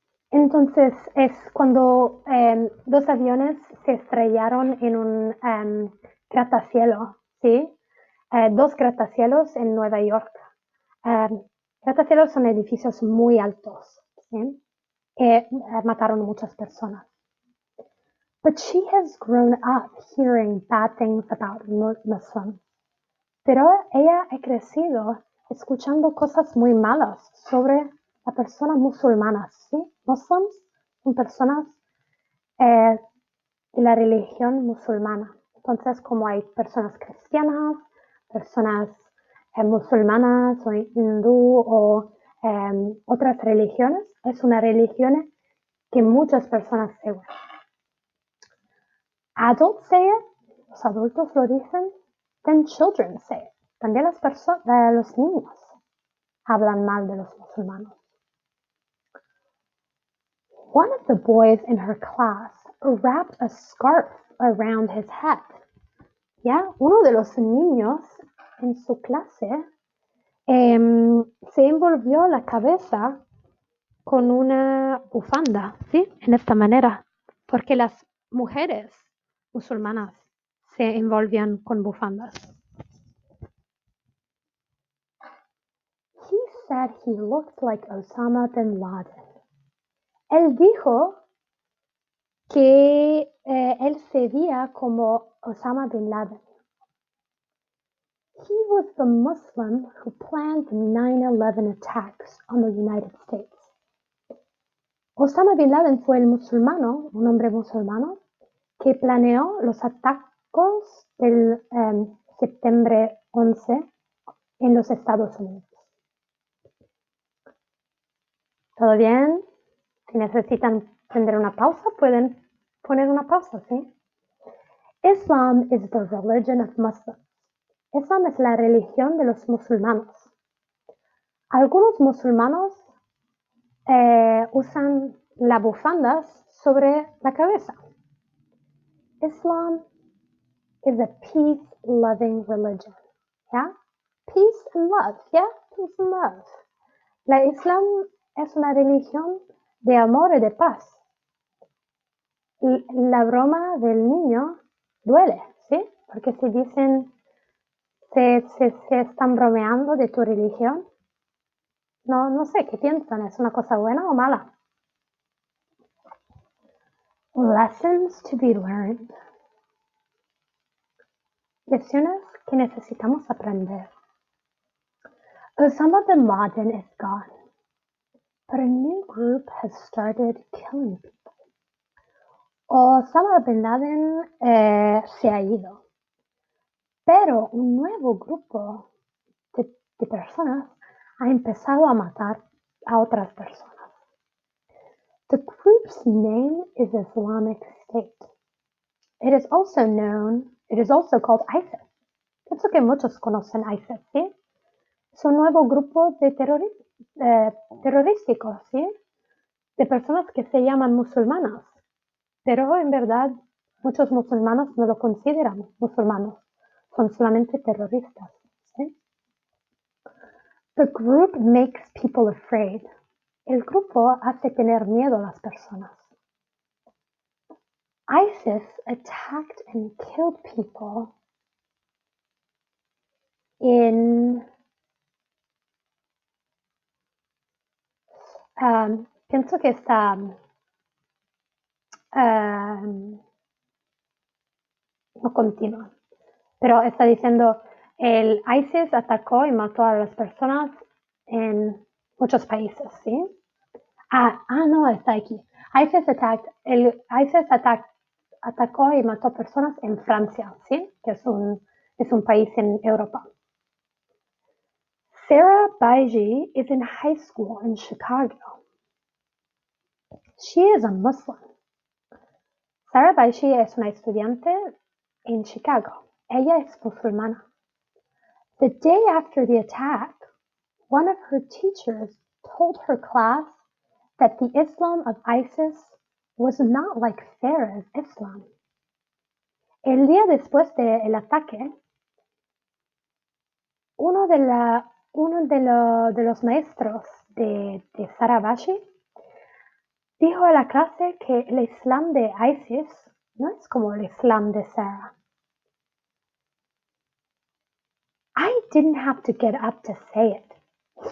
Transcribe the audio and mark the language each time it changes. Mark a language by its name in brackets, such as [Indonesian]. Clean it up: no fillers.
[Spanish] Entonces es cuando dos aviones se estrellaron en un gratacielos, ¿sí? Dos gratacielos en Nueva York. Gratacielos son edificios muy altos, ¿sí? Mataron a muchas personas. [English] But she has grown up hearing bad things about Muslims. [Spanish] Pero ella ha crecido escuchando cosas muy malas sobre las personas musulmanas, ¿sí? Muslims son personas de la religión musulmana. Entonces, como hay personas cristianas, personas musulmanas o hindú o otras religiones, es una religión que muchas personas siguen. [English] Adults say it, [Spanish] los adultos lo dicen, [English] then children say it. [Spanish] También los niños hablan mal de los musulmanes. [English] One of the boys in her class wrapped a scarf around his head. [Spanish] ¿Ya? Uno de los niños en su clase se envolvió la cabeza con una bufanda, ¿sí? En esta manera, porque las mujeres musulmanas se envolvían con bufandas. [English] He said he looked like Osama bin Laden. [Spanish] Él dijo que él se veía como Osama bin Laden. [English] He was the Muslim who planned the 9/11 attacks on the United States. [Spanish] Osama bin Laden fue el musulmano, un hombre musulmano, que planeó los ataques del septiembre 11 en los Estados Unidos. ¿Todo bien? Si necesitan prender una pausa, pueden poner una pausa, ¿sí? [English] Islam is the religion of Muslims. [Spanish] Islam es la religión de los musulmanos. Algunos musulmanos usan las bufandas sobre la cabeza. [English] Islam is a peace-loving religion. [Spanish] ¿Ya? [English] Peace and love. ¿Ya? Peace and love. [Spanish] La Islam es una religión de amor y de paz. La broma del niño duele, ¿sí? Porque si dicen se están bromeando de tu religión, no sé qué piensan, ¿es una cosa buena o mala? [English] Lessons to be learned. [Spanish] Lecciones que necesitamos aprender. [English] Osama bin Laden is gone, but a new group has started killing people. [Spanish] Osama bin Laden se ha ido, pero un nuevo grupo de personas ha empezado a matar a otras personas. [English] The group's name is Islamic State. It is also called ISIS. [Spanish] Pienso que muchos conocen ISIS, ¿sí? Es un nuevo grupo de terrorísticos, ¿sí? De personas que se llaman musulmanas. Pero en verdad muchos musulmanos no lo consideran musulmanos. Son solamente terroristas, ¿sí? [English] The group makes people afraid. [Spanish] El grupo hace tener miedo a las personas. [English] ISIS attacked and killed people in [Spanish] pienso que está no continua, pero está diciendo el ISIS atacó y mató a las personas en muchos países, ¿sí? No, está aquí. El ISIS atacó y mató personas en Francia, ¿sí? Que es un país en Europa. [English] Sarah Baiji is in high school in Chicago. She is a Muslim. [Spanish] Sarah Baiji es una estudiante en Chicago. Ella es musulmana. [English] The day after the attack, one of her teachers told her class that the Islam of ISIS was not like Sarah's Islam. [Spanish] El día después del ataque, uno de los maestros de Sarah Bashi dijo a la clase que el Islam de ISIS no es como el Islam de Sarah. [English] I didn't have to get up to say it.